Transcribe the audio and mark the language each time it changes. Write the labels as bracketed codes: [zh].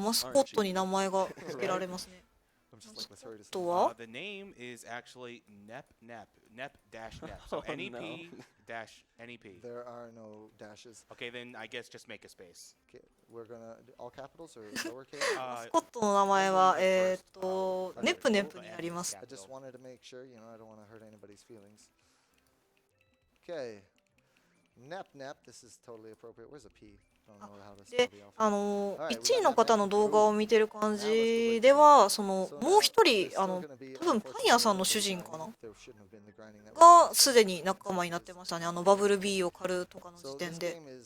[ja] マスコットに名前が付けられますね。 [en] I'm just like, let's hurry to [ja] と [en] some- [ja] は [en] The name is actually Nep Nep. Nep dash Nep. So Oh, NEP dash NEP. There are no dashes. Okay, then I guess just make a space. Okay, we're gonna all capitals or lowercase. [ja] マスコットの名前はネプネプになります。 [en] I just wanted to make sure, you know, I don't want to hurt anybody's feelings. Okay. Nep Nep, this is totally appropriate. Where's a P? Don't know how to [ja] で [en] spell the alphabet. [ja] 1位の方の動画を見てる感じでは、そのもう一人多分パン屋さんの主人かながすでに仲間になってましたね。バブル B を狩るとかの時点で。